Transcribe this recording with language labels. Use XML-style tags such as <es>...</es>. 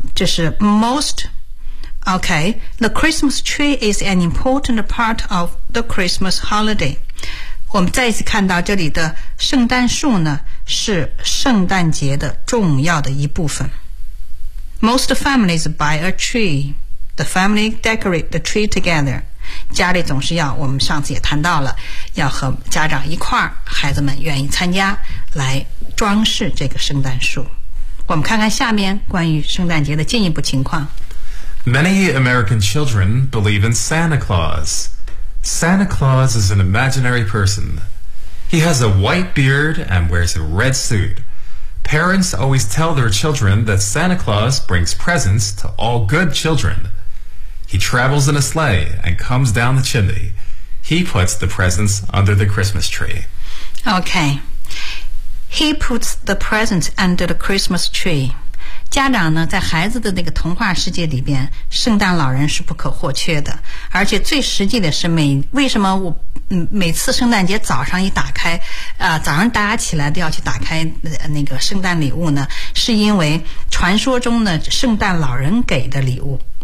<zh>这是</zh> <en>mostOK, the Christmas tree is an important part of the Christmas holiday.</en> <zh>我们再一次看到这里的圣诞树呢，是圣诞节的重要的一部分。</zh> <en>Most families buy a tree. The family decorate the tree together.</en> <zh>家里总是要，我们上次也谈到了，要和家长一块儿，孩子们愿意参加，来装饰这个圣诞树。我们看看下面关于圣诞节的进一步情况。</zh> <en>Many American children believe in Santa Claus. Santa Claus is an imaginary person. He has a white beard and wears a red suit. Parents always tell their children that Santa Claus brings presents to all good children. He travels in a sleigh and comes down the chimney. He puts the presents under the Christmas tree. Okay. He puts the presents under the Christmas tree.</en> <zh>家长呢，在孩子的那个童话世界里边，圣诞老人是不可或缺的。而且最实际的是为什么我每次圣诞节早上一打开，早上大家起来都要去打开那个圣诞礼物呢？是因为传说中呢，圣诞老人给的礼物。</zh>